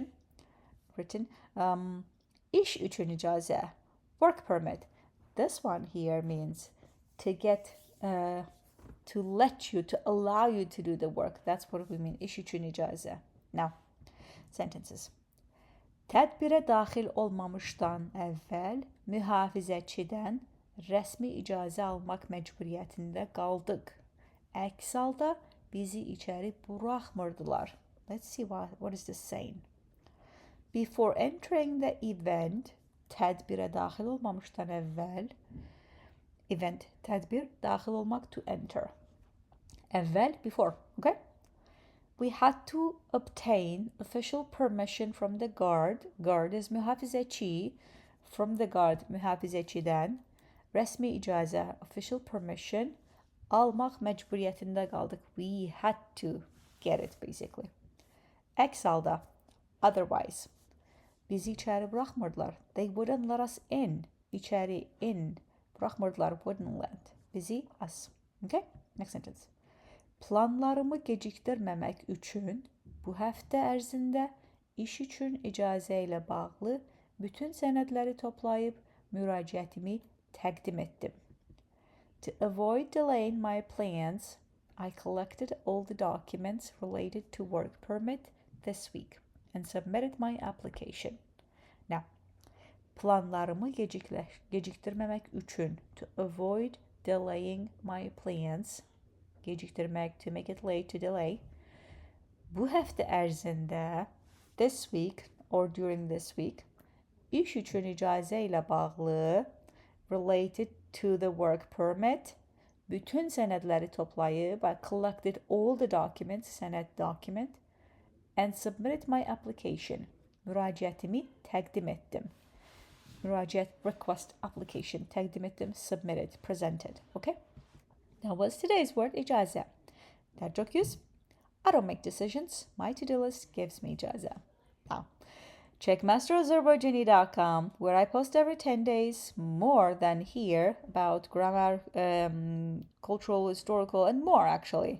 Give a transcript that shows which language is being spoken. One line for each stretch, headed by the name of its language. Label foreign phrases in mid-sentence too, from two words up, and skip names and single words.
English: Written.
Azerbaijani: İş için icaze,
English: work permit. This one here means to get, to let you, to allow you to do the work. That's what we mean.
Azerbaijani: İş için icaze.
English: Now, sentences.
Azerbaijani: Tədbirə daxil olmamışdan əvvəl mühafizəçidən rəsmi icazə almaq məcburiyyətində qaldıq. Əks halda bizi içəri buraxmırdılar.
English: Let's see what is this saying. Before entering the event,
Azerbaijani: tədbirə daxil olmamışdan əvvəl, event, tədbir, daxil olmaq,
English: to enter. Əvvəl, before, okay? We had to obtain official permission from the guard. Guard is mühafizəçi. From the guard,
Azerbaijani: mühafizəçidən. Rəsmi icazə,
English: official permission.
Azerbaijani: Almaq məcburiyyətində qaldıq.
English: We had to get it, basically.
Azerbaijani: Əks halda, otherwise. Bizi içəri buraxmırdılar.
English: They wouldn't let us in. İçəri, in. Buraxmırdılar, wouldn't let. Bizi, us. Okay? Next sentence.
Azerbaijani: Planlarımı gecikdirməmək üçün bu həftə ərzində iş üçün icazə ilə bağlı bütün sənədləri toplayıb müraciətimi təqdim etdim.
English: To avoid delaying my plans, I collected all the documents related to work permit this week and submitted my application. Now,
Azerbaijani: planlarımı gecikdirməmək üçün,
English: to avoid delaying my plans, gecikdirmək, to make it late, to delay.
Azerbaijani: Bu həftə ərzində,
English: this week or during this week,
Azerbaijani: iş üçün icazə ilə bağlı,
English: related to the work permit,
Azerbaijani: bütün sənədləri toplayıb,
English: I collected all the documents, sənəd document, and submitted my application.
Azerbaijani: Müraciətimi təqdim etdim. Müraciət,
English: request, application,
Azerbaijani: təqdim etdim,
English: submitted, presented. Okay? Now, what's today's word? İcazə. Dad joke use? I don't make decisions. My to-do list gives me ijaza. Now, check masterazerbaijani.com where I post every 10 days more than here about grammar, cultural, historical, and more actually.